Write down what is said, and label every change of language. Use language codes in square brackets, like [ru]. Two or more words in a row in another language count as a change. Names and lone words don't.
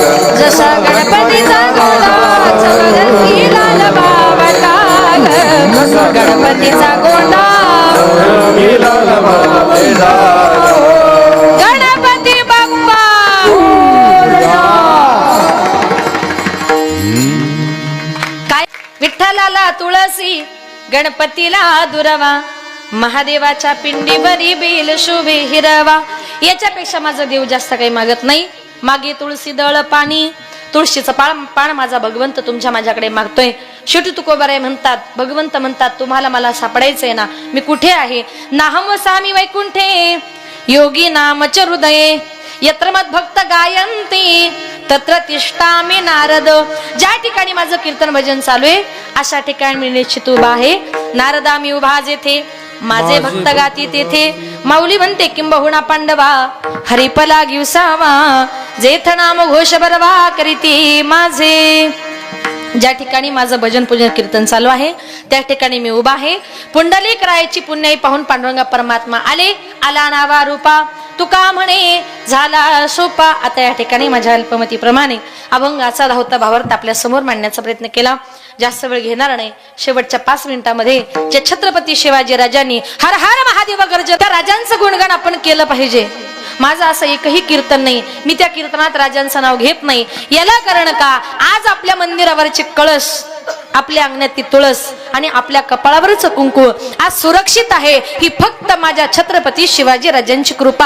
[mr] जसा गणपतीचा गोंडा चवरंगी लाल बावटा गणपतीचा गोंडा गणपती बाप्पा काय विठ्ठलाला तुळसी गणपतीला दुरावा महादेवाच्या पिंडीवरी बेल शुभे हिरवा. याच्यापेक्षा माझा देव जास्त काही मागत नाही. मागे तुळशी दळ पाणी तुळशीचं पान माझा भगवंत तुमच्या माझ्याकडे मागतोय. शेवटी तुकोबाराय म्हणतात भगवंत म्हणतात तुम्हाला मला सापडायचंय ना मी कुठे आहे. [sa] नाहम सामी वैकुंठे योगी नामच हृदये यत्र मद भक्त गायंती तत्र तिष्ठामि नारद. [mr] ज्या ठिकाणी माझं कीर्तन भजन चालू आहे अशा ठिकाणी मी निश्चित उभा आहे. नारदा मी उभा जेथे माझे भक्त गाती तेथे. माऊली म्हणते किंबहुना पांडवा हरिपला गिवसावा जेथ नाम घोष बरवा करीती माझे. ज्या ठिकाणी माझं भजन पूजन कीर्तन चालू आहे त्या ठिकाणी मी उभा आहे. पुंडलिक रायाची पुण्याई पाहून पांडुरंग परमात्मा आले. आला नावा रूपा तुका म्हणे झाला सोपा. आता या ठिकाणी माझ्या अल्पमतीप्रमाणे अभंगाचा धावता भावार्थ आपल्या समोर मांडण्याचा प्रयत्न केला. जास्त वेळ घेणार नाही. शेवटच्या 5 मिनिटांमध्ये जे छत्रपती शिवाजी राजांनी हर हर महादेव गर्ज त्या राजांचं गुणगान आपण केलं पाहिजे. माझं असं एकही कीर्तन नाही मी त्या कीर्तनात राजांचं नाव घेत नाही. याला कारण का आज आपल्या मंदिरावरचे कळस आपल्या अंगणात तुळस आणि आपल्या कपाळावरच कुंकू आज सुरक्षित आहे. ही फक्त माझ्या छत्रपती शिवाजी राजांची कृपा.